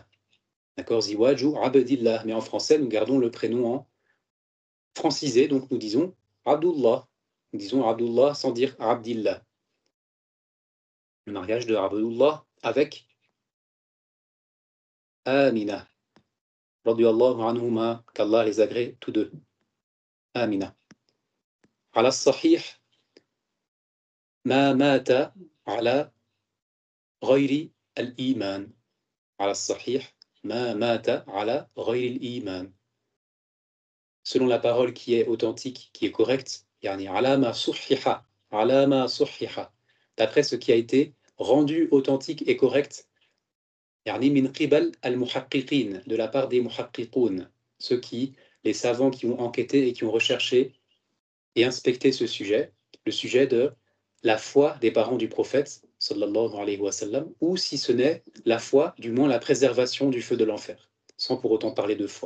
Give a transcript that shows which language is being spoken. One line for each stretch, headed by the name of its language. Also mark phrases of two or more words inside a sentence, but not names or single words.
French: D'accord, Ziwaju Abdillah. Mais en français, nous gardons le prénom en francisé, donc nous disons Abdullah. Nous disons Abdullah sans dire Abdillah. Le mariage de Abdullah avec Amina.
Arabic: رضي الله عنهما,
French: qu'Allah les agrée tous deux. Amina.
Arabic: على الصحيح، ما مات على غير الإيمان. على الصحيح، ما مات على غير الإيمان.
French: Selon la parole qui est authentique, qui est correcte,
Arabic: يعني على ما صحح، على ما صحح.
French: D'après ce qui a été rendu authentique et correct,
Arabic: يعني من قبل المحققين,
French: de la part des muhaqqiqoun, les savants qui ont enquêté et qui ont recherché et inspecté ce sujet, le sujet de la foi des parents du prophète,
Arabic: صلى الله عليه وسلم,
French: ou si ce n'est la foi, du moins la préservation du feu de l'enfer, sans pour autant parler de foi.